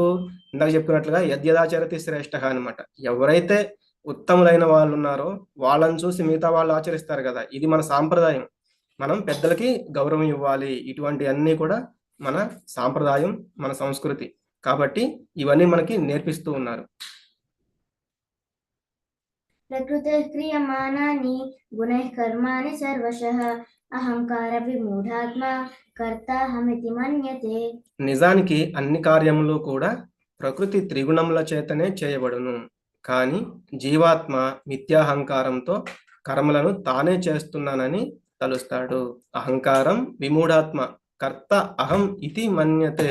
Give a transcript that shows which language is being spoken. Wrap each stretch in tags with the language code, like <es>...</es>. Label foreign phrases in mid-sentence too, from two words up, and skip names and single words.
<te>ఇందాక చెప్పుకున్నట్లుగా</te> <sa>యద్యదాచరతి శ్రేష్ఠ</sa> <te>అనమాట. ఎవరైతే ఉత్తములైన వాళ్ళు ఉన్నారో వాళ్ళని చూసి మిగతా వాళ్ళు ఆచరిస్తారు కదా. ఇది మన సాంప్రదాయం. మనం పెద్దలకి గౌరవం ఇవ్వాలి. ఇటువంటివన్నీ కూడా మన సాంప్రదాయం, మన సంస్కృతి. కాబట్టి ఇవన్నీ మనకి నేర్పిస్తూ ఉన్నారు.</te> <sa>प्रकृतेः क्रियमाणानि गुणैः कर्माणि सर्वशः అహంకార విమూఢాత్మ కర్తాహమితి మన్యతే.</sa> <te>నిజానికి అన్ని కార్యములు కూడా ప్రకృతి త్రిగుణముల చేతనే చేయబడును. కానీ జీవాత్మ మిథ్యాహంకారంతో కర్మలను తానే చేస్తున్నానని తలుస్తాడు.</te> <sa>అహంకారం విమూఢాత్మ కర్త అహం ఇతి మన్యతే.</sa>